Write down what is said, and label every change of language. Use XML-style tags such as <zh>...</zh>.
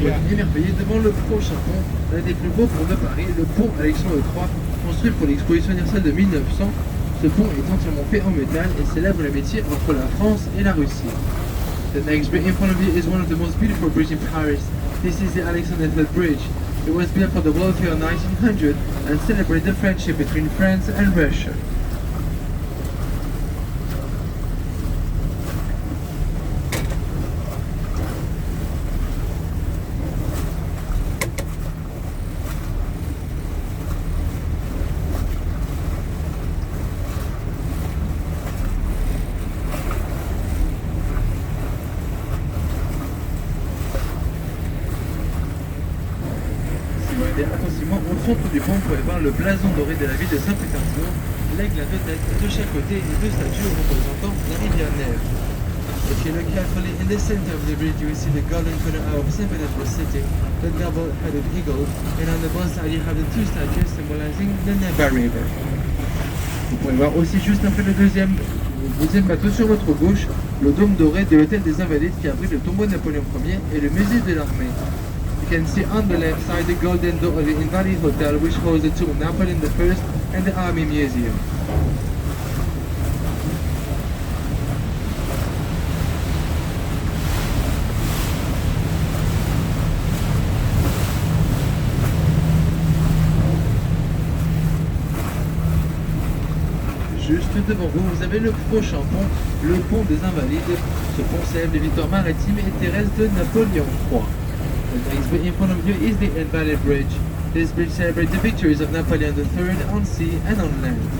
<fr>émerveillé devant le prochain pont, l'un des plus beaux ponts de Paris, le pont Alexandre III, construit pour l'exposition universelle de 1900. Ce pont est entièrement fait en métal et célèbre l'amitié entre la France et la Russie.</fr> <en>The next bridge in front of you is one of the most beautiful bridges in Paris. This is the Alexandre III Bridge. It was built for the World Fair in 1900 and celebrated the friendship between France and Russia.</en> <fr>Attentivement au centre du pont, vous pouvez voir le blason doré de la ville de Saint-Pétersbourg, l'aigle à deux têtes de chaque côté et deux statues représentant la rivière Nève.</fr> <en>If you look carefully in the center of the bridge, you will see the golden corner of St. Petersburg City, the double-headed eagle, and on the both sides you have the two statues symbolizing the Neva River.</en> <fr>Vous pouvez voir aussi juste après le deuxième bateau sur votre gauche, le dôme doré de l'hôtel des Invalides qui abrite le tombeau de Napoléon Ier et le musée de l'armée.</fr> <en>You can see on the left side the golden door of the Invalid Hotel, which holds the tomb of Napoleon I and the Army Museum.</en> <fr>Juste devant vous, vous avez le prochain pont, le pont des Invalides. Ce pont célèbre les victoires maritimes et terrestres de Napoléon III.</fr> <en>The next bridge in front of you is the Invalid Bridge. This bridge celebrates the victories of Napoleon III on sea and on land.</en>